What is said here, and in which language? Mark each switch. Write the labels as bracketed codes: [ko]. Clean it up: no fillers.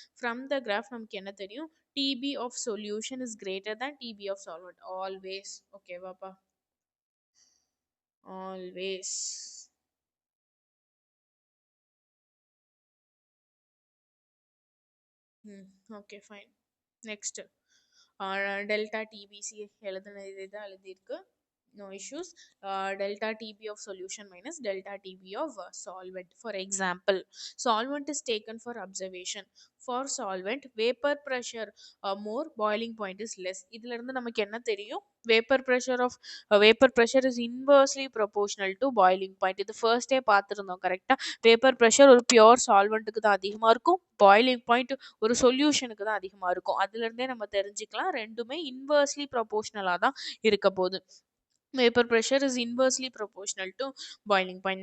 [en] from the graph [ta] நமக்கு என்ன தெரியும்? [en] DP of solution is greater than DP of solvent always. ஓகேவாப்பா? Always. [ta] Okay, fine. Next delta DPC எழுதுனது இதுதான் எழுதியிருக்கு. [en] No issues. Delta TB of solution minus delta TB of solvent. For example, solvent is taken for observation. For solvent, vapor pressure more, boiling point is less. [ta] இதுல இருந்து நமக்கு என்ன தெரியும்? [en] Vapor pressure is inversely proportional to boiling point. [ta] இது first டே பார்த்துருந்தோம் கரெக்டா? Vapour pressure ஒரு pure சால்வெண்ட்டுக்கு தான் அதிகமாக இருக்கும், பாய்லிங் பாயிண்ட் ஒரு சொல்யூஷனுக்கு தான் அதிகமாக இருக்கும். அதுல இருந்தே நம்ம தெரிஞ்சுக்கலாம் ரெண்டுமே இன்வெர்ஸ்லி ப்ரொபோர்ஷனலாக தான் இருக்க போகுது. [en] Vapor pressure is inversely proportional to boiling point.